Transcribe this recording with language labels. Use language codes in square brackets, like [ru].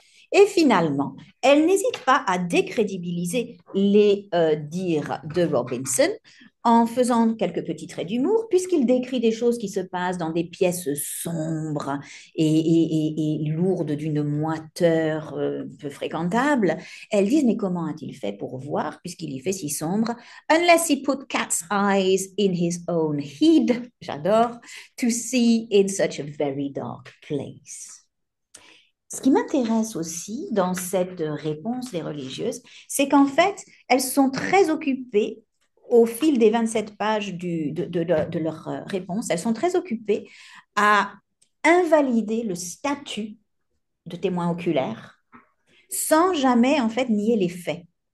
[fr] Et finalement, elle n'hésite pas à décrédibiliser les dires de Robinson en faisant quelques petits traits d'humour, puisqu'il décrit des choses qui se passent dans des pièces sombres et lourdes d'une moiteur peu fréquentable. Elles disent, mais comment a-t-il fait pour voir, puisqu'il y fait si sombre? [en] Unless he put cat's eyes in his own head, [fr] j'adore, [en] to see in such a very dark place. [fr] Ce qui m'intéresse aussi dans cette réponse des religieuses, c'est qu'en fait, elles sont très occupées, au fil des 27 pages de leur réponse, elles sont très occupées à invalider le statut de témoin oculaire sans jamais, en fait, nier les faits.